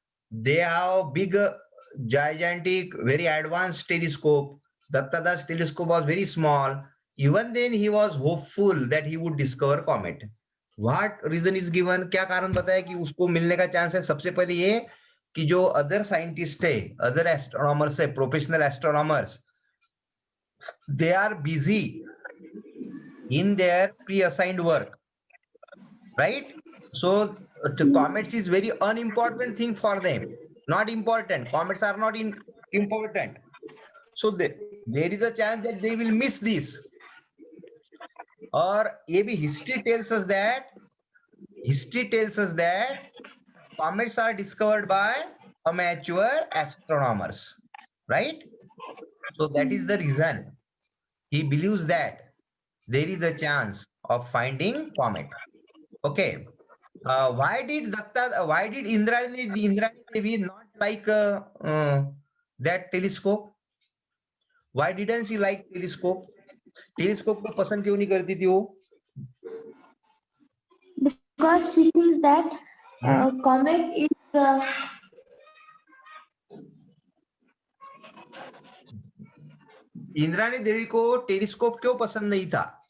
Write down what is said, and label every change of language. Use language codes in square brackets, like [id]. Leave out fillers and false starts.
[en] They have big, gigantic, very advanced telescope. Dattada's telescope was very small. Even then, he was hopeful that he would discover comet. What reason is given? [hi] क्या कारण बताया कि उसको मिलने का chance है? सबसे पहले ये कि जो अदर साइंटिस्ट है, अदर एस्ट्रोनॉमर्स है, professional astronomers, [en] they are busy in their pre-assigned work, right? So the comets is very unimportant thing for them. Not important. Comets are not important. So there is a chance that they will miss this. Or maybe history tells us that comets are discovered by amateur astronomers, right? So that is the reason he believes that there is a chance of finding comet. Okay. Why did Indrani Devi not like that telescope? Why didn't she like telescope? [hi] Telescope को पसंद क्यों नहीं करती थी वो? [en] Because she thinks that comet is [hi] Indrani देवी को telescope क्यों पसंद नहीं था?